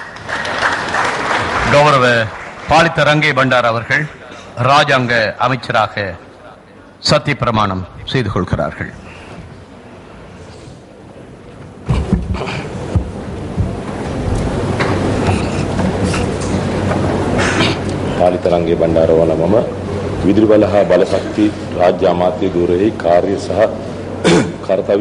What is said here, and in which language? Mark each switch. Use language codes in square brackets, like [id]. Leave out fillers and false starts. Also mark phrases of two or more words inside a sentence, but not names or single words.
[ta] கௌரவ பாலித்த ரங்கே பண்டார் அவர்கள் ராஜாங்க அமைச்சராக சத்திய பிரமாணம் செய்து கொள்கிறார்கள். [si] පාලිත රංගේ බණ්ඩාර වන මම විදුලි බල හා බලශක්ති රාජ්‍ය අමාත්‍ය ධුරයේ කාර්ය සහ කර්තව්‍ය